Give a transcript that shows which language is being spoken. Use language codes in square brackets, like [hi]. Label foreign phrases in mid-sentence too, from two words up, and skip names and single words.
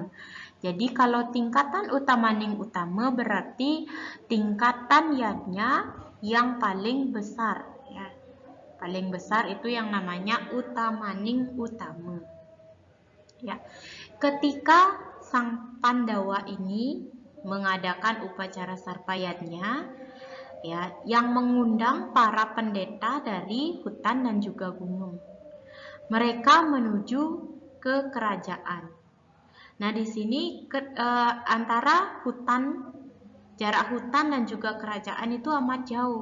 [id] Jadi kalau tingkatan utamaning utama berarti tingkatan yatnya yang paling besar ya. Paling besar itu yang namanya utamaning utama. Ya. Ketika Sang Pandawa ini mengadakan upacara sarpa yatnya, ya, yang mengundang para pendeta dari hutan dan juga gunung. Mereka menuju ke kerajaan. Nah, di sini antara jarak hutan dan juga kerajaan itu amat jauh.